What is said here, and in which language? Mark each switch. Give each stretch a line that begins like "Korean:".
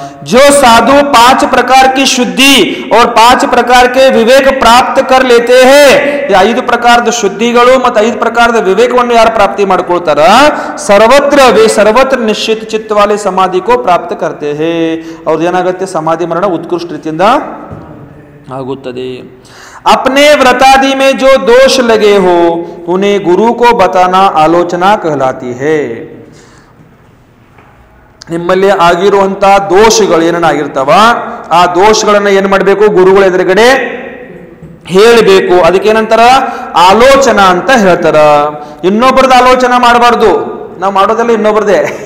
Hindi: जो साधु 5 प्रकार की शुद्धि और 5 प्रकार के विवेक प्राप्त कर लेते हैं,
Kannada: 5 ಪ್ರಕಾರದ ಶುದ್ಧಿಗಳು ಮತ್ತು 5 ಪ್ರಕಾರದ ವಿವೇಕವನ್ನು ಯಾರು ಪ್ರಾಪ್ತಿ ಮಾಡ್ಕೊಳ್ತಾರ,
Hindi: ಸರ್ವತ್ರ ನಿಶ್ಚಿತ ಚಿತ್ತ ವಾಲೆ ಸಮಾಧಿ ಕೋ ಪ್ರಾಪ್ತ करते हैं.
Kannada: ಅವ್ರದ್ದು ಏನಾಗುತ್ತೆ? ಸಮಾಧಿ ಮರಣ ಉತ್ಕೃಷ್ಟ ರೀತಿಯಿಂದ ಆಗುತ್ತದೆ.
Hindi: अपने व्रतादि में जो दोष लगे हो उन्हें गुरु को बताना आलोचना कहलाती है.
Kannada: ನಿಮ್ಮಲ್ಲಿ ಆಗಿರುವಂತಹ ದೋಷಗಳು ಏನೇನಾಗಿರ್ತಾವ, ಆ ದೋಷಗಳನ್ನ ಏನ್ ಮಾಡಬೇಕು? ಗುರುಗಳ ಎದುರುಗಡೆ ಹೇಳಬೇಕು. ಅದಕ್ಕೇನಂತಾರ? ಆಲೋಚನಾ ಅಂತ ಹೇಳ್ತಾರ. ಇನ್ನೊಬ್ಬರದ ಆಲೋಚನೆ ಮಾಡಬಾರ್ದು. ನಾವು ಮಾಡೋದಲ್ಲ ಇನ್ನೊಬ್ಬರದೇ.